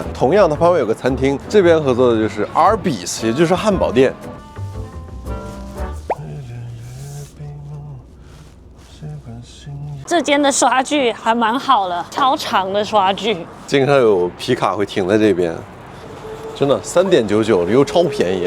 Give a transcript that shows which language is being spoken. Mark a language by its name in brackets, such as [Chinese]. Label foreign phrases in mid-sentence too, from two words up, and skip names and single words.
[Chinese] 同樣，它旁邊有個餐廳，這邊合作的就是 Arby's，也就是漢堡店。這間的刷具還蠻好的，超長的刷具，經常有皮卡會停在這邊，真的3.99又超便宜。